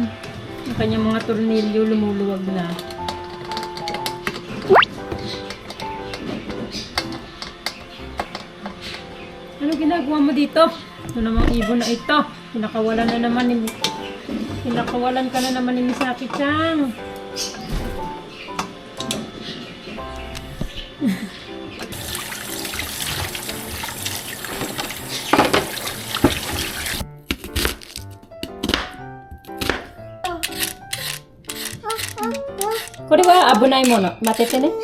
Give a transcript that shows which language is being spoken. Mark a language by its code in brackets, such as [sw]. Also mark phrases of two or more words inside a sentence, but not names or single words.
[tl] Ang kanyang mga tornilyo lumuluwag na. Ano ginagawa mo dito? Ito namang ibon na ito. Pinakawalan ka na naman ni Misaki-chan. [ja] これは危ないもの。待っててね。